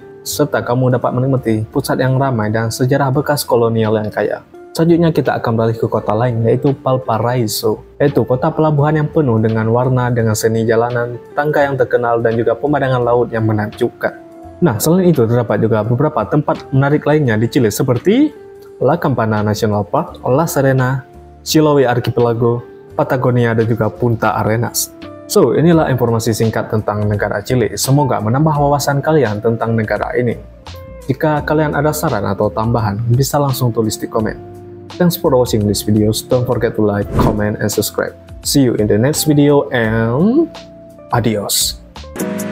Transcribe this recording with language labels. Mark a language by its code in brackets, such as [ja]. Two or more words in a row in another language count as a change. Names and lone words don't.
[id] Serta kamu dapat menikmati pusat yang ramai dan sejarah bekas kolonial yang kaya. Selanjutnya kita akan beralih ke kota lain, yaitu Valparaiso, yaitu kota pelabuhan yang penuh dengan warna, dengan seni jalanan, tangga yang terkenal, dan juga pemandangan laut yang menakjubkan. Nah, selain itu terdapat juga beberapa tempat menarik lainnya di Chile seperti La Campana National Park, La Serena, Chiloé Archipelago, Patagonia, dan juga Punta Arenas. So, inilah informasi singkat tentang negara Chile. Semoga menambah wawasan kalian tentang negara ini. Jika kalian ada saran atau tambahan, bisa langsung tulis di komen. [en] Thanks for watching this videos. Don't forget to like, comment, and subscribe. See you in the next video and adios.